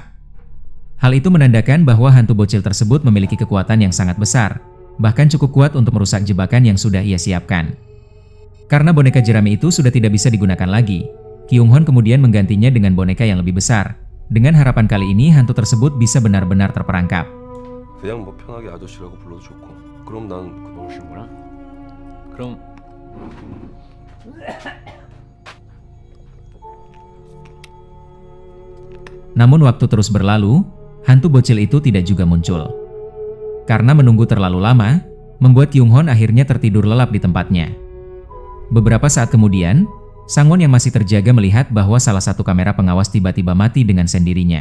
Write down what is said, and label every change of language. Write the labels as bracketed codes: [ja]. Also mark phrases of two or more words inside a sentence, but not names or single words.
[id] Hal itu menandakan bahwa hantu bocil tersebut memiliki kekuatan yang sangat besar, bahkan cukup kuat untuk merusak jebakan yang sudah ia siapkan. Karena boneka jerami itu sudah tidak bisa digunakan lagi, Kyung-hon kemudian menggantinya dengan boneka yang lebih besar, dengan harapan kali ini hantu tersebut bisa benar-benar terperangkap. [ko] 그냥 뭐 편하게 아저씨라고 불러도 좋고. 그럼 난 그걸 뭐라? 그럼 [id] Namun waktu terus berlalu, hantu bocil itu tidak juga muncul. Karena menunggu terlalu lama, membuat Kyung-hon akhirnya tertidur lelap di tempatnya. Beberapa saat kemudian, Sang-won yang masih terjaga melihat bahwa salah satu kamera pengawas tiba-tiba mati dengan sendirinya.